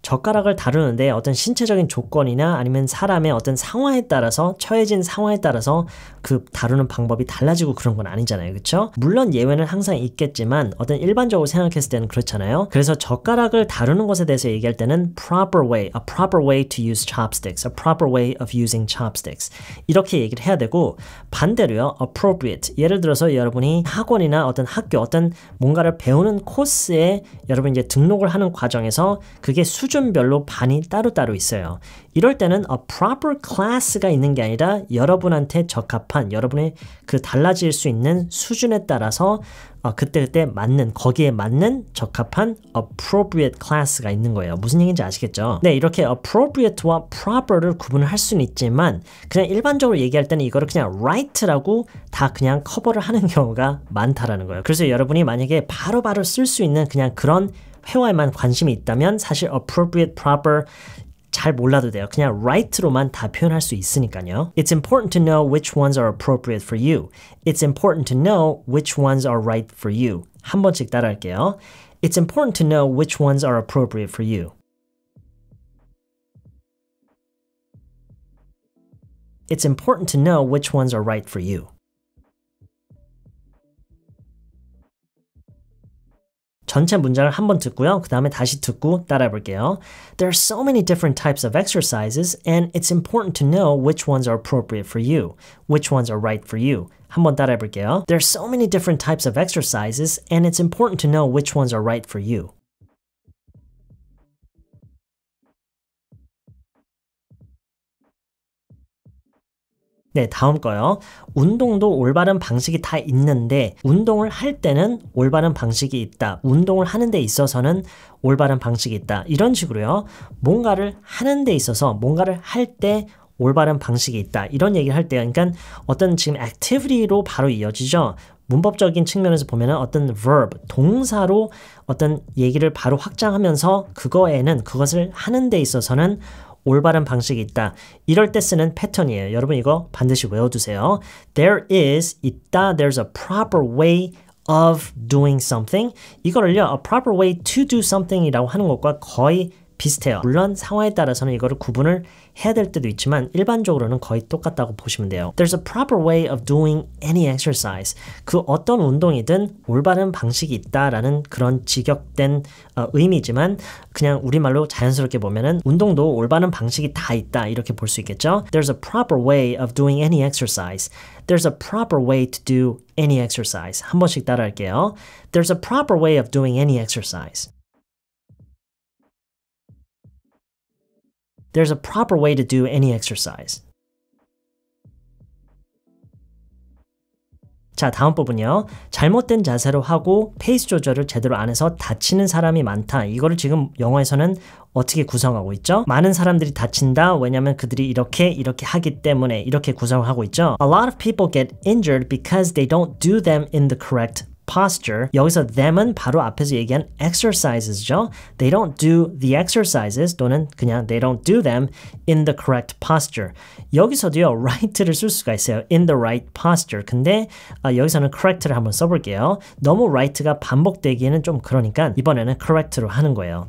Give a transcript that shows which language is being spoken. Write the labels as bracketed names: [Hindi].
[Korean] 젓가락을 다루는데 어떤 신체적인 조건이나 아니면 사람의 어떤 상황에 따라서 처해진 상황에 따라서 그 다루는 방법이 달라지고 그런 건 아니잖아요. 그렇죠? 물론 예외는 항상 있겠지만 어떤 일반적으로 생각했을 때는 그렇잖아요. 그래서 젓가락을 다루는 것에 대해서 얘기할 때는 [English] proper way, a proper way to use chopsticks, a proper way of using chopsticks [Korean] 이렇게 얘기를 해야 되고 반대로요. appropriate, 예를 들어서 여러분이 학원이나 어떤 학교, 어떤 뭔가를 배우는 코스에 여러분 이제 등록을 하는 과정에서 그게 수준별로 반이 따로따로 있어요. 이럴 때는 a proper class가 있는 게 아니라 여러분한테 적합한 여러분의 그 달라질 수 있는 수준에 따라서 그때그때 맞는 거기에 맞는 적합한 appropriate class가 있는 거예요. 무슨 얘기인지 아시겠죠? 네, 이렇게 appropriate와 proper를 구분을 할 수는 있지만 그냥 일반적으로 얘기할 때는 이거를 그냥 right라고 다 그냥 커버를 하는 경우가 많다라는 거예요. 그래서 여러분이 만약에 바로바로 쓸 수 있는 그냥 그런 회화에만 관심이 있다면 사실 appropriate, proper 잘 몰라도 돼요. 그냥 right로만 다 표현할 수 있으니까요. [English] It's important to know which ones are appropriate for you. It's important to know which ones are right for you. [Korean] 한 번씩 따라할게요. [English] It's important to know which ones are appropriate for you. It's important to know which ones are right for you. [Korean] 전체 문장을 한번 듣고요. 그 다음에 다시 듣고 따라해 볼게요. [English] There are so many different types of exercises and it's important to know which ones are appropriate for you, which ones are right for you. [Korean] 한번 따라해 볼게요. [English] There are so many different types of exercises and it's important to know which ones are right for you. [Korean] 네, 다음 거요. 운동도 올바른 방식이 다 있는데 운동을 할 때는 올바른 방식이 있다. 운동을 하는 데 있어서는 올바른 방식이 있다. 이런 식으로요. 뭔가를 하는 데 있어서 뭔가를 할 때 올바른 방식이 있다. 이런 얘기를 할 때요. 그러니까 어떤 지금 activity로 바로 이어지죠. 문법적인 측면에서 보면은 어떤 verb, 동사로 어떤 얘기를 바로 확장하면서 그것을 하는 데 있어서는 올바른 방식이 있다. 이럴 때 쓰는 패턴이에요. 여러분 이거 반드시 외워두세요. [English] There is, [Korean] 있다. [English] There's a proper way of doing something. [Korean] 이거를요, [English] a proper way to do something [Korean] 이라고 하는 것과 거의 비슷해요. 물론 상황에 따라서는 이거를 구분을 해야 될 때도 있지만 일반적으로는 거의 똑같다고 보시면 돼요. [English] There's a proper way of doing any exercise. [Korean] 그 어떤 운동이든 올바른 방식이 있다라는 그런 직역된 의미지만 그냥 우리말로 자연스럽게 보면은 운동도 올바른 방식이 다 있다 이렇게 볼 수 있겠죠. [English] There's a proper way of doing any exercise. There's a proper way to do any exercise. [Korean] 한 번씩 따라할게요. [English] There's a proper way of doing any exercise. There's a proper way to do any exercise. [Korean] 자, 다음 부분이요. 잘못된 자세로 하고 페이스 조절을 제대로 안 해서 다치는 사람이 많다. 이거를 지금 영어에서는 어떻게 구성하고 있죠? 많은 사람들이 다친다. 왜냐면 그들이 이렇게 하기 때문에 이렇게 구성을 하고 있죠. [English] A lot of people get injured because they don't do them in the correct posture. [Korean] 여기서 them은 바로 앞에서 얘기한 exercises죠. [English] They don't do the exercises [Korean] 또는 그냥 [English] they don't do them in the correct posture. [Korean] 여기서도요, right를 쓸 수가 있어요. [English] in the right posture. [Korean] 근데 여기서는 correct를 한번 써볼게요. 너무 right가 반복되기에는 좀 그러니까 이번에는 correct로 하는 거예요.